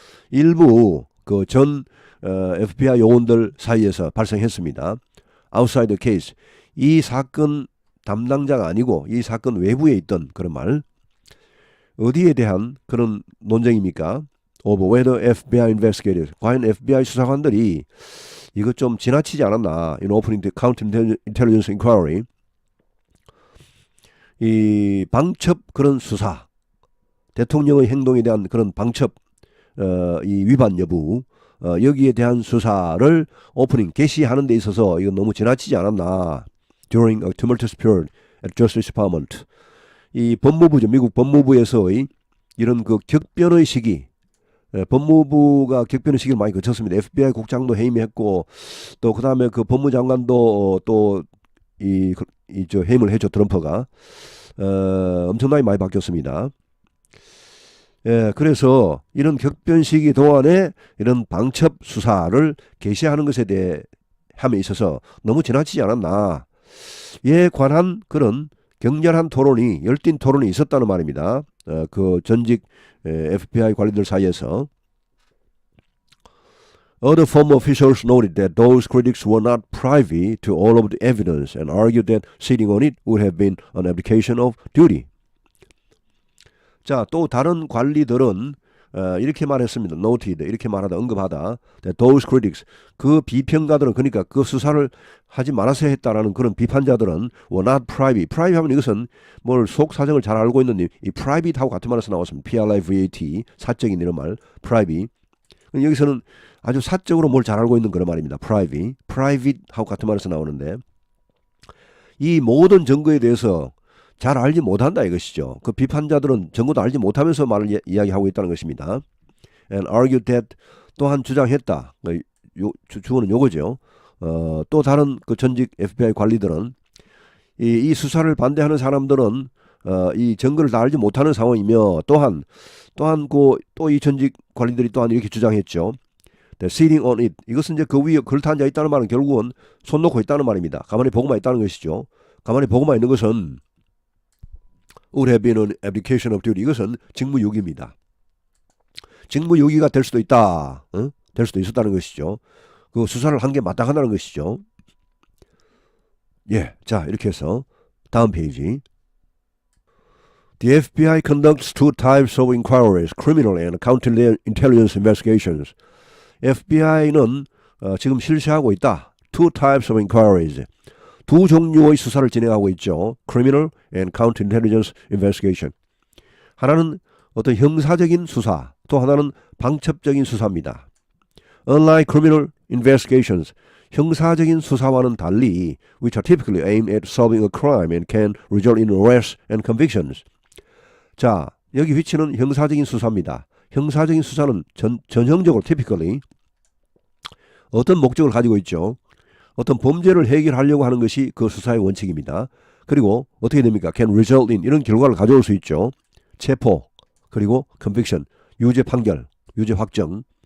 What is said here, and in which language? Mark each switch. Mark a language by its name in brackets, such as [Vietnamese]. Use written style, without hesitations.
[Korean] 일부 그 전 FBI 요원들 사이에서 발생했습니다. [English] outside the case. [Korean] 이 사건 담당자가 아니고 이 사건 외부에 있던 그런 말. 어디에 대한 그런 논쟁입니까? [English] of whether FBI investigators. [Korean] 과연 FBI 수사관들이 이거 좀 지나치지 않았나? [English] in opening the counterintelligence inquiry. [Korean] 이 방첩 그런 수사, 대통령의 행동에 대한 그런 방첩 이 위반 여부 여기에 대한 수사를 오프닝 개시하는 데 있어서 이건 너무 지나치지 않았나. [English] During a tumultuous period at Justice Department. [Korean] 이 법무부죠. 미국 법무부에서의 이런 그 격변의 시기, 법무부가 격변의 시기를 많이 거쳤습니다. FBI 국장도 해임했고 또 그 다음에 그 법무장관도 또 저 해임을 해줘 트럼프가 엄청나게 많이 바뀌었습니다. 그래서 이런 격변 시기 동안에 이런 방첩 수사를 개시하는 것에 대해 함에 있어서 너무 지나치지 않았나. 에 관한 그런 격렬한 토론이 열띤 토론이 있었다는 말입니다. 그 전직 FBI 관리들 사이에서. [English] Other former officials noted that those critics were not privy to all of the evidence and argued that sitting on it would have been an abdication of duty. [Korean] 자, 또 다른 관리들은 이렇게 말했습니다. Noted, 이렇게 말하다, 언급하다. [English] That those critics, [Korean] 그 비평가들은 그러니까 그 수사를 하지 말아서 했다라는 그런 비판자들은 [English] were not privy. [Korean] privy 하면 이것은 뭘 속 사정을 잘 알고 있는 이 private하고 같은 말에서 나왔습니다. P-R-I-V-A-T, 사적인 이런 말, privy. 여기서는 아주 사적으로 뭘 잘 알고 있는 그런 말입니다. private하고 같은 말에서 나오는데 이 모든 증거에 대해서 잘 알지 못한다 이것이죠. 그 비판자들은 전부 다 알지 못하면서 말을 이야기하고 있다는 것입니다. [English] And argued that [Korean] 또한 주장했다. 주어는 요거죠. 또 다른 그 전직 FBI 관리들은 이 수사를 반대하는 사람들은 이 증거를 다 알지 못하는 상황이며 또한 또 이 전직 관리들이 또한 이렇게 주장했죠. [English] Sitting on it. [Korean] 이것은 이제 그 위에 걸터 앉아 있다는 말은 결국은 손 놓고 있다는 말입니다. 가만히 보고만 있다는 것이죠. 가만히 보고만 있는 것은 [English] would have been an abdication of duty. [Korean] 이것은 직무유기입니다. 직무유기가 될 수도 있다. 될 수도 있었다는 것이죠. 그 수사를 한 게 마땅하다는 것이죠. 예, 자 이렇게 해서 다음 페이지. [English] The FBI conducts two types of inquiries, criminal and counterintelligence investigations. [Korean] FBI는 지금 실시하고 있다. [English] Two types of inquiries. [Korean] 두 종류의 수사를 진행하고 있죠. [English] Criminal and counterintelligence investigation. [Korean] 하나는 어떤 형사적인 수사, 또 하나는 방첩적인 수사입니다. [English] Unlike criminal investigations, [Korean] 형사적인 수사와는 달리, [English] which are typically aimed at solving a crime and can result in arrests and convictions. [Korean] 자, 여기 위치는 형사적인 수사입니다. 형사적인 수사는 전형적으로 typically 어떤 목적을 가지고 있죠. 어떤 범죄를 해결하려고 하는 것이 그 수사의 원칙입니다. 그리고 어떻게 됩니까? [English] Can result in [Korean] 이런 결과를 가져올 수 있죠. 체포, 그리고 conviction, 유죄 판결, 유죄 확정.